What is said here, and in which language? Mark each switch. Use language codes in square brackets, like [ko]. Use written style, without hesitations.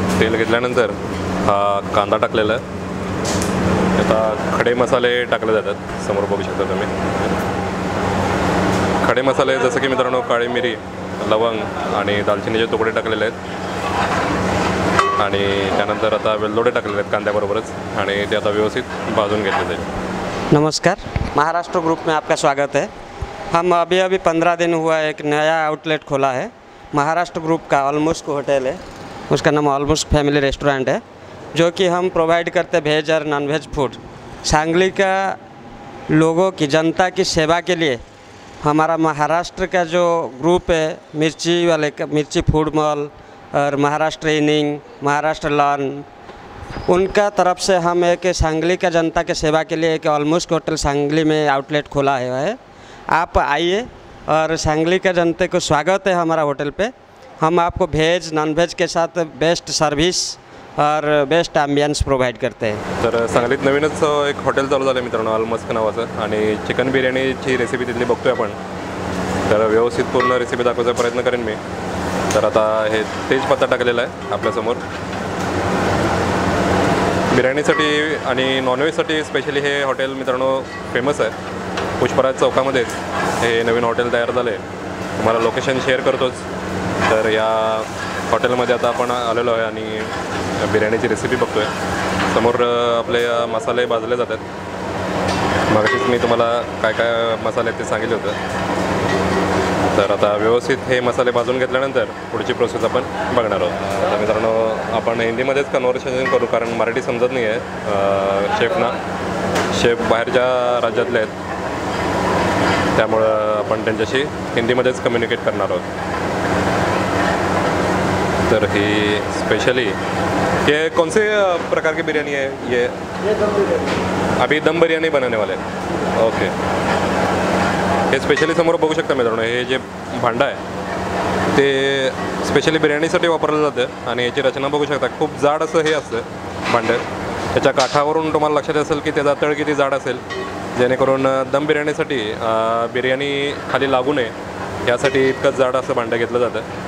[mr] तेल घेतल्यानंतर हा कांदा टाकलेला आहे, आता खडे मसाले टाकले जातात, समोर बघू शकता तुम्ही। खडे मसाले जसं की मित्रांनो काळी मिरी, लवंग आणि दालचिनीचे तुकडे टाकलेले आहेत आणि त्यानंतर आता वेलदोडे टाकलेले आहेत कांद्याबरोबरच आणि ते आता व्यवस्थित भाजून घेतले जाईल। [hi] नमस्कार, महाराष्ट्र ग्रुप में आपका स्वागत है। हम अभी 15 दिन हुआ एक नया आउटलेट खोला है, महाराष्ट्र ग्रुप का ऑलमोस्ट होटल है, उसका नाम ऑलमोस्ट फैमिली रेस्टोरेंट है, जो कि हम प्रोवाइड करते वेज और नॉन वेज फूड। सांगली का लोगों की जनता की सेवा के लिए हमारा महाराष्ट्र का जो ग्रुप है, मिर्ची वाले का मिर्ची फूड मॉल और महाराष्ट्र इनिंग, महाराष्ट्र लॉन, उनका तरफ से हम एक सांगली का जनता के सेवा के लिए एक ऑलमोस्ट होटल सांगली में आउटलेट खोला है। आप आइए और सांगली का जनता को स्वागत है हमारा होटल पे। हम आपको वेज नॉन वेज के साथ बेस्ट सर्विस और बेस्ट एम्बियंस प्रोवाइड करते हैं। [mr] तर सांगलीत नवीनच एक हॉटेल चालू झालं मित्रांनो अल मस्क नावाचं, आणि चिकन बिर्याणीची रेसिपी तिथली बघतोय आपण। तर व्यवस्थित पूर्ण रेसिपी दाखवायचा प्रयत्न करेन मी। तर आता हे तेजपत्ता टाकलेला आहे आपल्यासमोर। बिर्याणीसाठी आणि नॉनव्हेजसाठी स्पेशली हे हॉटेल मित्रांनो फेमस आहे। पुष्पराज चौकामध्येच हे नवीन हॉटेल तयार झालं आहे, तुम्हाला लोकेशन शेअर करतोच। तर या हॉटेलमध्ये आता आपण आलेलो आहे आणि बिर्याणीची रेसिपी बघतो आहे। समोर आपले मसाले भाजले जातात, मागाशीच मी तुम्हाला काय काय मसाले आहेत ते सांगितले होतं। तर आता व्यवस्थित हे मसाले भाजून घेतल्यानंतर पुढची प्रोसेस आपण बघणार आहोत। तर मित्रांनो आपण हिंदीमध्येच कन्व्हर्सेशन करू, कारण मराठी समजत नाही आहे शेफना। शेफ बाहेरच्या राज्यातले आहेत, त्यामुळं आपण त्यांच्याशी हिंदीमध्येच कम्युनिकेट करणार आहोत। तर ही स्पेशली [hi] ये कौन से प्रकार की बिरयानी है? ये दम बिरयानी, अभी दम बिरयानी बनाने वाले हैं। [mr] ओके, हे स्पेशली समोर बघू शकता मित्रांनो, हे जे भांडं आहे ते स्पेशली बिर्याणीसाठी वापरलं जातं आणि याची रचना बघू शकता, खूप जाड असं हे असतं भांडं। त्याच्या काठावरून तुम्हाला लक्षात असेल की त्याचा तळ किती जाड असेल, जेणेकरून दम बिर्याणीसाठी बिर्याणी खाली लागू नये यासाठी इतकं जाड असं भांडं घेतलं जातं।